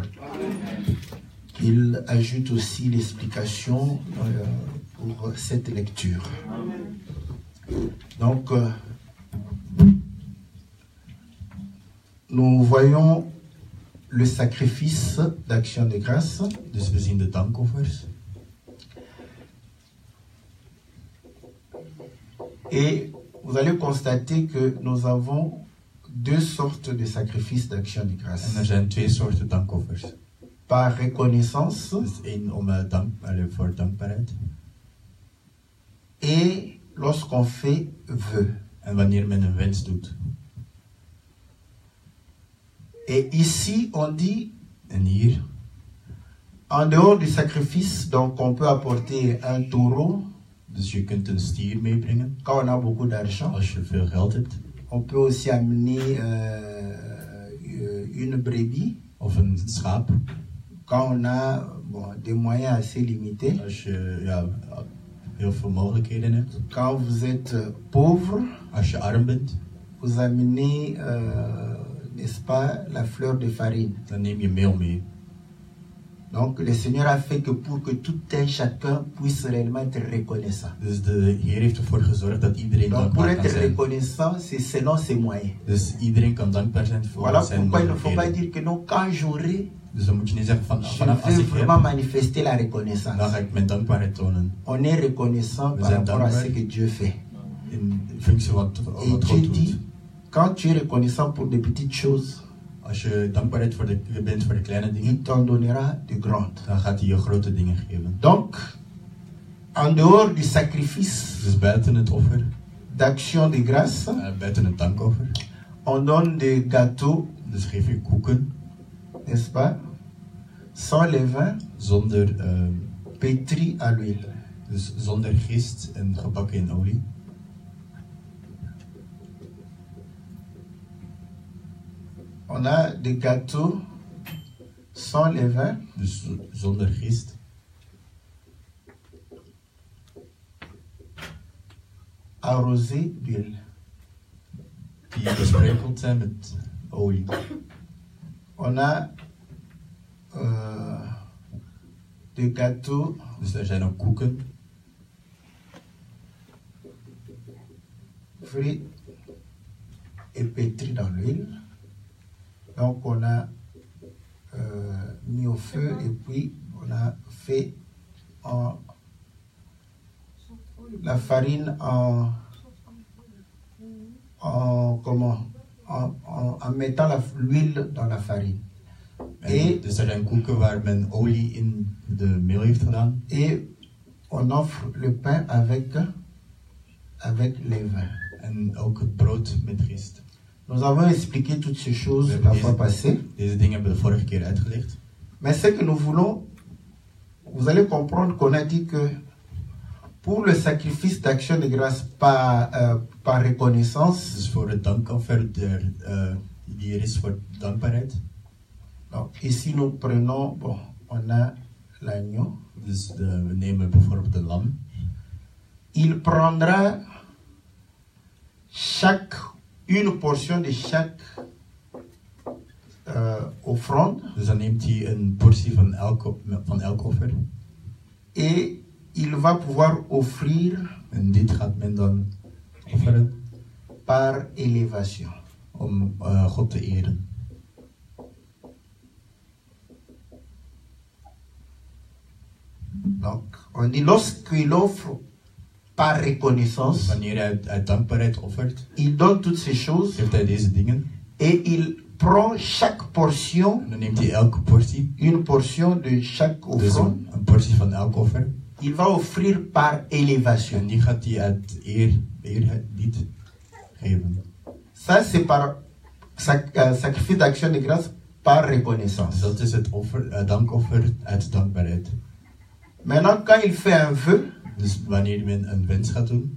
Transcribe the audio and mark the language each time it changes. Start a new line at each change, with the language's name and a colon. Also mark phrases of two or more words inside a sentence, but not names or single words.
French: Qu'il ajoute aussi l'explication pour cette lecture. Donc, nous voyons le sacrifice d'action de grâce.
Dutch: Dus we zien de dankoffers.
French: Et vous allez constater que nous avons deux sortes de sacrifices d'action de grâce.
Dutch: En er zijn twee soorten dankoffers.
French: Par reconnaissance.
Dutch: Dus één voor dankbaarheid.
French: Et lorsqu'on fait vœu.
Dutch: En wanneer men een wens doet.
French: Et ici, on dit,
Dutch: en hier,
French: en dehors du sacrifice, donc on peut apporter un taureau.
Dutch: Dus je kunt een stier meebrengen.
French: Quand on a beaucoup d'argent.
Dutch: Als je veel geld hebt.
French: On peut aussi amener une brebis.
Dutch: Of een schaap.
French: Quand on a des moyens assez limités.
Dutch: Als je heel veel mogelijkheden hebt.
French: Quand vous êtes pauvre.
Dutch: Als je arm bent.
French: Vous amenez n'est-ce pas, la fleur de farine.
Dutch: Dan neem je meel mee.
French: Donc le Seigneur a fait que pour que tout un chacun puisse réellement être reconnaissant.
Dutch: Dus de Heer heeft ervoor gezorgd dat iedereen
French: Donc pour
Dutch: dankbaar kan
French: être
Dutch: zijn.
French: reconnaissant, c'est selon ses moyens.
Dutch: Dus iedereen kan dankbaar zijn voor
French: Voilà
Dutch: zijn
French: pourquoi il ne faut pas
Dutch: mogelijkheden.
French: dire que non, quand j'aurai,
Dutch: Dus dan moet je niet zeggen van
French: je
Dutch: vanaf als
French: vais
Dutch: ik
French: vraiment
Dutch: heb,
French: manifester la reconnaissance.
Dutch: dan ga ik mijn dankbaarheid tonen.
French: On est reconnaissant
Dutch: We
French: par
Dutch: zijn
French: rapport à ce
Dutch: dankbaar
French: que Dieu fait.
Dutch: In functie wat
French: Et
Dutch: God
French: Dieu
Dutch: doet.
French: dit, quand tu es reconnaissant pour des petites choses,
Dutch: Als je dankbaarheid bent voor de kleine dingen,
French: il t'en donnera de grandes.
Dutch: dan gaat hij je grote dingen geven.
French: Donc, en dehors du sacrifice
Dutch: Dus buiten het offer,
French: d'action de grâce,
Dutch: buiten het dankoffer,
French: on donne des gâteaux,
Dutch: dus geef je koeken
French: n'est-ce pas, sans levain,
Dutch: zonder,
French: pétris à l'huile.
Dutch: dus zonder gist en gebakken in olie.
French: On a des gâteaux sans levain,
Dutch: Dus zonder gist,
French: arrosés d'huile.
Dutch: die besprenkeld zijn met olie.
French: On a des gâteaux
Dutch: Dus er zijn ook koeken,
French: frits et pétris dans l'huile. Donc on a mis au feu et puis on a fait la farine en mettant l'huile dans la farine.
Dutch: en dus er zijn koeken waar men olie in de meel heeft gedaan.
French: Et on offre le pain avec les vins.
Dutch: En ook het brood met gist.
French: Nous avons expliqué toutes ces choses
Dutch: We
French: la
Dutch: hebben
French: fois passée.
Dutch: Deze dingen hebben we de vorige keer uitgelegd.
French: Mais ce que nous voulons, vous allez comprendre qu'on a dit que pour le sacrifice d'action de grâce par reconnaissance,
Dutch: Dus voor het dankoffer die er is voor dankbaarheid.
French: donc ici nous prenons, bon, on a l'agneau.
Dutch: Dus we nemen bijvoorbeeld de lam.
French: Il prendra une portion de chaque offrande.
Dutch: Dus dan neemt hij een portie van elk offer.
French: Et il va pouvoir offrir
Dutch: En dit gaat men dan offeren
French: par élévation.
Dutch: om God te eren.
French: Donc, on dit lorsqu'il offre par reconnaissance,
Dutch: Wanneer hij uit dankbaarheid offert,
French: il donne toutes ces choses
Dutch: geeft hij deze dingen.
French: et il prend chaque portion,
Dutch: En dan neemt hij elke portie,
French: une portion de chaque
Dutch: dus
French: offrande,
Dutch: een portie van elk offer.
French: il va offrir par élévation.
Dutch: En die gaat hij uit eerbied geven.
French: Ça, c'est par sacrifice d'action de grâce par
Dutch: Dus
French: reconnaissance.
Dutch: dat is het dankoffer uit dankbaarheid.
French: Maintenant, quand il fait un vœu,
Dutch: Dus wanneer men een wens gaat doen,